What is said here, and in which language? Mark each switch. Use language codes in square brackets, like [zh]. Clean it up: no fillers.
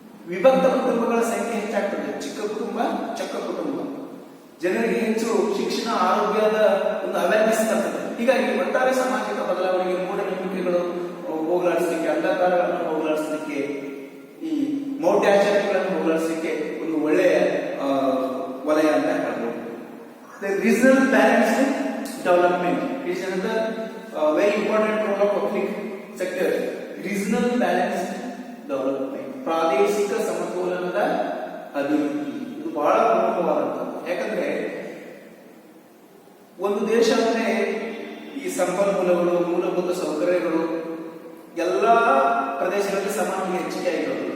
[kn] ವಿಭಕ್ತ ಕುಟುಂಬಗಳ ಸಂಖ್ಯೆ ಹೆಚ್ಚಾಗ್ತದೆ. ಚಿಕ್ಕ ಕುಟುಂಬ, ಚಕ್ಕ ಕುಟುಂಬ, ಜನರಿಗೆ ಹೆಚ್ಚು ಶಿಕ್ಷಣ, ಆರೋಗ್ಯದ ಒಂದು ಅವೇರ್ನೆಸ್ ಬರ್ತದೆ. ಹೀಗಾಗಿ ಒಟ್ಟಾರೆ ಸಾಮಾಜಿಕ ಬದಲಾವಣೆಗೆ ಮೂಢನಂಬಿಕೆಗಳು ಹೋಗಲಾಡಿಸಲಿಕ್ಕೆ, ಅಂಧಕಾರಗಳನ್ನು ಹೋಗಲಾಡಿಸಲಿಕ್ಕೆ, ಈ ಮೌಢ್ಯಾಚಾರಗಳನ್ನು ಹೋಗಲಾಡಿಸಲಿಕ್ಕೆ ಒಂದು ಒಳ್ಳೆಯ ವಲಯ ಅಂತ ಹೇಳ್ಬೋದು. [en] The regional balanced development is another very important role of public sector. Regional balanced development, [kn] ಪ್ರಾದೇಶಿಕ ಸಮತೋಲನದ ಅಭಿವೃದ್ಧಿ, ಇದು ಬಹಳ ಪ್ರಮುಖವಾದಂಥದ್ದು. ಯಾಕಂದ್ರೆ ಒಂದು ದೇಶ ಅಂದ್ರೆ ಈ ಸಂಪನ್ಮೂಲಗಳು, ಮೂಲಭೂತ ಸೌಕರ್ಯಗಳು ಎಲ್ಲಾ ಪ್ರದೇಶಗಳಲ್ಲಿ ಸಮಾನವಾಗಿ ಹೆಚ್ಚಿಗೆ ಆಗಿರೋದು.